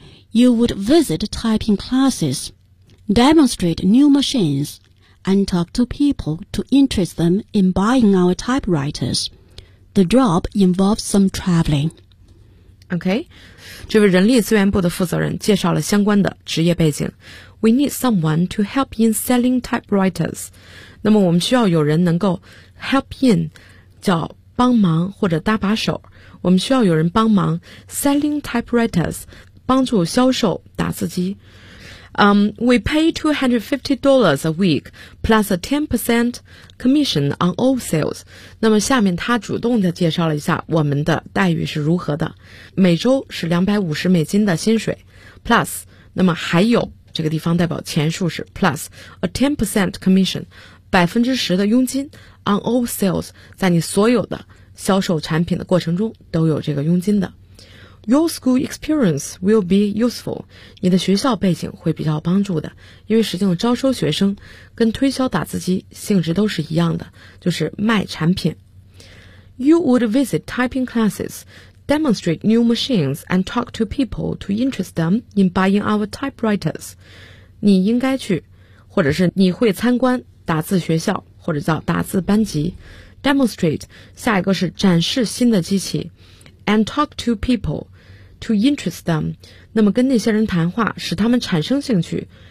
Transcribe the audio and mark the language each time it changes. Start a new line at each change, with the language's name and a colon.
English: You would visit typing classes, demonstrate new machines, and talk to people to interest them in buying our typewriters. The job involves some traveling.
Chinese: OK, 这位人力资源部的负责人介绍了相关的职业背景。
English: We need someone to help in selling typewriters.
Chinese: 那么我们需要有人能够
English: help in,
Chinese: 叫帮忙或者搭把手。我们需要有人帮忙
English: selling typewriters,
Chinese: 帮助销售打字机。
English: We pay $250 a week plus a 10% commission on all sales.
Chinese: 那么下面他主动的介绍了一下我们的待遇是如何的。每周是250美金的薪水 plus, 那么还有这个地方代表钱数是
English: plus a 10% commission,
Chinese: 10%的佣金
English: on all sales,
Chinese: 在你所有的销售产品的过程中都有这个佣金的。
English: Your school experience will be useful.
Chinese: 你的学校背景会比较帮助的，因为实际上招收学生跟推销打字机性质都是一样的，就是卖产品。
English: You would visit typing classes, demonstrate new machines, and talk to people to interest them in buying our typewriters.
Chinese: 你应该去，或者是你会参观打字学校，或者叫打字班级。
English: Demonstrate,
Chinese: 下一个是展示新的机器。
English: And talk to people to interest them.
Chinese: 那么跟那些人谈话，使他们产生兴趣。